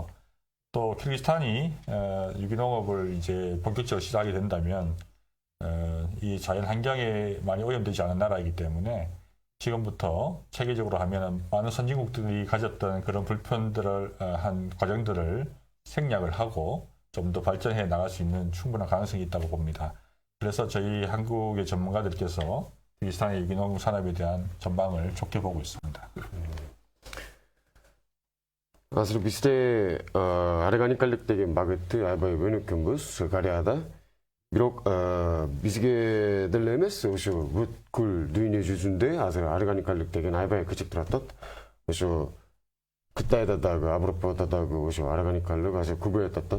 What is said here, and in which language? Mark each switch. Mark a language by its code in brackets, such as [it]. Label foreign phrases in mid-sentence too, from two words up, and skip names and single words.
[ko] 또 키르기스탄이 유기농업을 이제 본격적으로 시작하게 된다면 이 자연 환경에 많이 오염되지 않은 나라이기 때문에 지금부터 체계적으로 하면 많은 선진국들이 가졌던 그런 불편들을 한 과정들을 생략을 하고 좀 더 발전해 나갈 수 있는 충분한 가능성이 있다고 봅니다. 그래서 저희 한국의 전문가들께서 키르기스탄의 유기농 산업에 대한 전망을 좋게 보고 있습니다. [ky] Asıl bizde organiklik деген багытты аябай өнүккөнбүз Кореяда. Бирок бизге деле эмес, ошо бүткүл дүйнө жүзүндө азыр органикалык деген аябай кычык турат. Ошо Кытайда дагы, Авропада дагы ошо органикалык азыр көбөйүп атат.